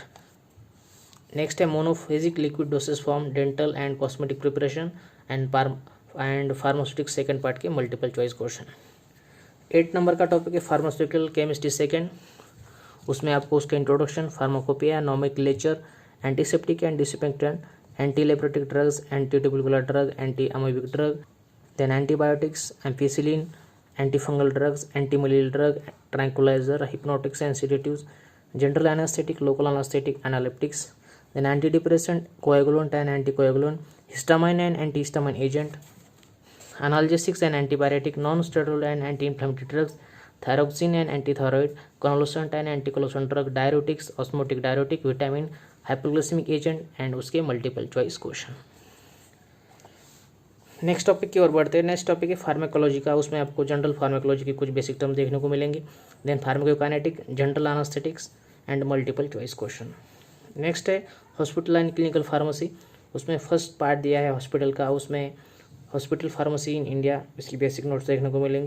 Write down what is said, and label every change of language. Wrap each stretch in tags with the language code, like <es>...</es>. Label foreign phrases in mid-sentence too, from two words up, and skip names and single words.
<en>नेक्स्ट है monophasic liquid dosage form, dental and cosmetic preparation and pharmaceutics second part के multiple choice question.</en> <hi>8 नंबर का टॉपिक है</hi> <en>pharmaceutical chemistry second.</en> <hi>उसमें आपको उसका</hi> <en>introduction, pharmacopoeia, nomenclature, antiseptic and disinfectant, anti leprotic drugs, anti tubercular drug, anti amoebic drug, then antibiotics, ampicillin, antifungal drugs, anti malarial drug, tranquilizer, hypnotics and sedatives, general anesthetic, local anesthetic, analeptics, then anti depressant, coagulant and anticoagulant, histamine and anti histamine agent, analgesics and antibiotic, non-steroidal and anti-inflammatory drugs, thyroxine and antithyroid, convalescent and anticonvulsant drug, diuretics, osmotic diuretic, vitamin, hypoglycemic agent and उसके multiple choice question। next topic</en> <hi>की ओर बढ़ते हैं।</hi> <en>next topic</en> <hi>है फार्माकोलॉजी का। उसमें आपको</hi> <en>general pharmacology</en> <hi>की कुछ</hi> <en>basic term</en> <hi>देखने को मिलेंगे।</hi> <en>then pharmacokinetic, general anesthetics and multiple choice question.</en> <hi>नेक्स्ट है</hi> <en>hospital and clinical pharmacy.</en> <hi>उसमें</hi> <en>first part</en> <hi>दिया है हॉस्पिटल का, उसमें</hi> <en>hospital pharmacy in India,</en> <hi>इसकी</hi> <en>basic notes</en> <hi>देखने को मिलेंगे।</hi>